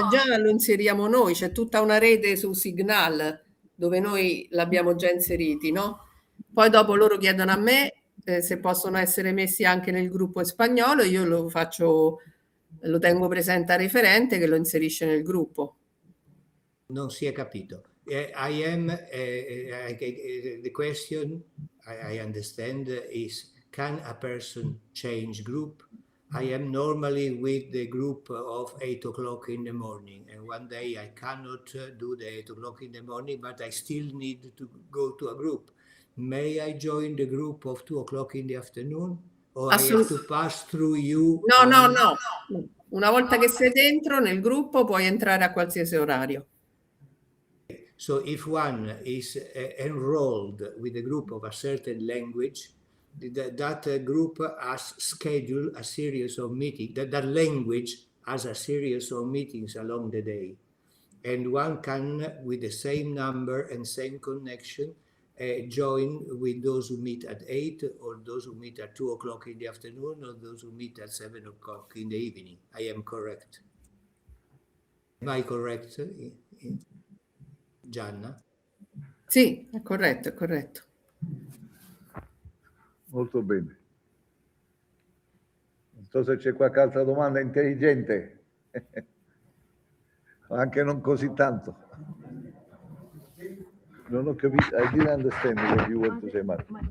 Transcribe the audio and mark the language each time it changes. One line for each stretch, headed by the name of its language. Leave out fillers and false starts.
Italian: no, già lo inseriamo noi, c'è tutta una rete su Signal dove noi l'abbiamo già inseriti, no? Poi dopo loro chiedono a me se possono essere messi anche nel gruppo spagnolo, io lo faccio, lo tengo presente a referente che lo inserisce nel gruppo. Non si è capito.
English: I am, the question I understand is, can a person change group? I am normally with the group of 8 o'clock in the morning, and one day I cannot do the 8 o'clock in the morning, but I still need to go to a group. May I join the group of 2 o'clock in the afternoon? Or I have to pass through you? No.
Italian: Una volta che sei dentro nel gruppo puoi entrare a qualsiasi orario.
English: So if one is enrolled with a group of a certain language, that group has scheduled a series of meetings, that language has a series of meetings along the day. And one can, with the same number and same connection, join with those who meet at 8, or those who meet at 2 o'clock in the afternoon, or those who meet at 7 o'clock in the evening. I am correct. Am I correct, Gianna?
Italian: Sì, è corretto, è corretto. Molto bene. Non so se c'è qualche altra domanda intelligente, anche non così tanto. Non ho capito.
English: I didn't understand what you want to say, Mark.